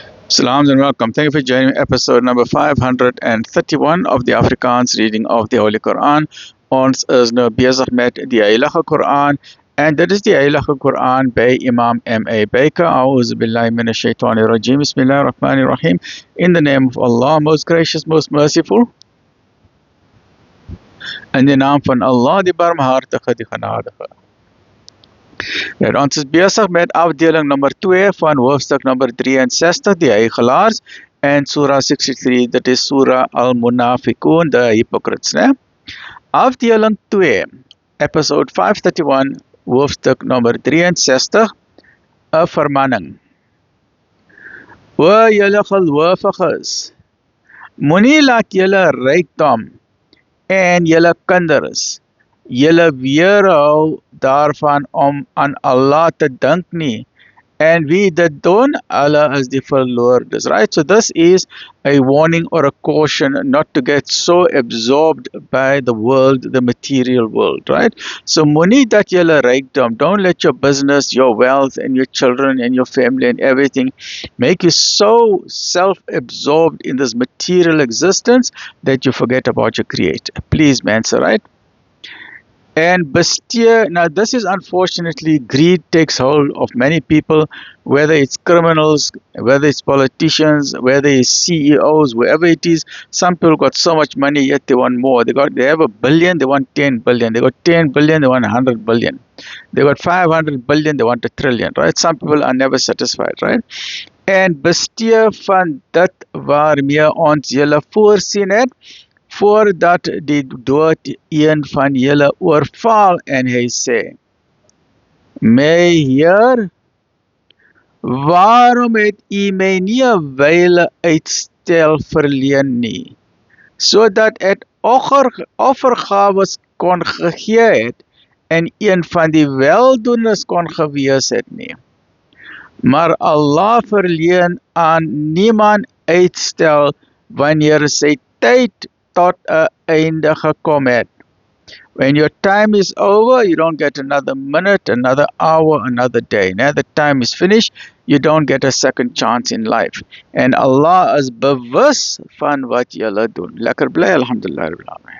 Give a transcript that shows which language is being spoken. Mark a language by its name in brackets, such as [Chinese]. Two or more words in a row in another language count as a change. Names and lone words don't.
[English] Salams and welcome. Thank you for joining episode number 531 of the Afrikaans reading of the Holy Quran. [Afrikaans] Ons is nou besig met die Heilige Quran en dit is die Heilige Quran by Imam M.A. Baker. [Arabic] أعوذ بالله من الشيطان الرجيم. بسم الله الرحمن الرحيم. [English] In the name of Allah, most gracious, most merciful. [Afrikaans] In die naam van Allah, die barmhartige, die genadige. Ons is besig met afdeling nummer 2 van hoofstuk nummer 63, die Heiligelaars, en Surah 63, dit is Surah Al-Munafiqun, die hypocrites, né? Afdeling 2, episode 531, hoofstuk nummer 63, 'n vermanning. O julle gelowiges, moenie laat julle rykdom en julle kinders julle weerhou daarvan om aan Allah te dink nie. En wie dit doen, Allah is die verloordes, [English] right? So this is a warning or a caution not to get so absorbed by the world, the material world, right? [Afrikaans] So moenie dat julle rykdom, [English] don't let your business, your wealth, and your children, and your family, and everything make you so self-absorbed in this material existence that you forget about your Creator. Please, man, so right? And bestee, now this is unfortunately, greed takes hold of many people, whether it's criminals, whether it's politicians, whether it's CEOs, wherever it is. Some people got so much money, yet they want more. They have $1 billion, they want 10 billion. They got 10 billion, they want 100 billion. They got 500 billion, they want 1 trillion, right? Some people are never satisfied, right? [Afrikaans] En bestee van dit waarmee ons julle voorsien het, voordat die dood een van julle oorval, en hy sê, my Heer, waarom het u my nie 'n wyle uitstel verleen nie, sodat ek offergawes kon gegee het en een van die weldoeners kon gewees het nie. Maar Allah verleen aan niemand uitstel wanneer sy tyd tot 'n einde gekom het. [English] When your time is over, you don't get another minute, another hour, another day. Now the time is finished, you don't get a second chance in life. [Afrikaans] And Allah is bewus van wat julle doen. Lekker bly, alhamdulillah.